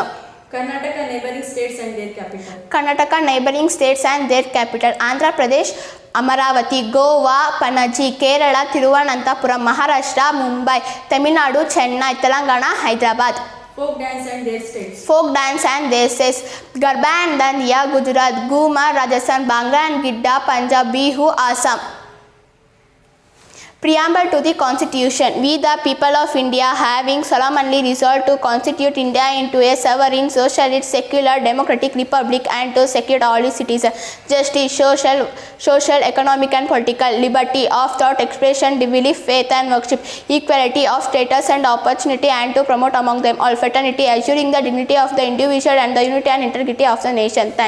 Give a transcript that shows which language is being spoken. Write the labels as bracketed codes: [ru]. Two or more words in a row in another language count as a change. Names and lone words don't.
[en] Karnataka neighboring states and their capital. Karnataka neighboring states and their capital: Andhra Pradesh, Amaravati, Goa, Panaji, Kerala, Thiruvananthapuram, Maharashtra, Mumbai, Tamil Nadu, Chennai, Telangana, Hyderabad. Folk dance and their states. Folk dance and their states: Garba and Dandiya, Gujarat; Ghumar, Rajasthan; Bhangra and Gidda, Punjab; Bihu, Assam. Preamble to the Constitution. We, the people of India, having solemnly resolved to constitute India into a sovereign, socialist, secular, democratic republic, and to secure all its citizens justice, social, economic, and political liberty of thought, expression, belief, faith, and worship, equality of status and opportunity, and to promote among them all fraternity, assuring the dignity of the individual and the unity and integrity of the nation.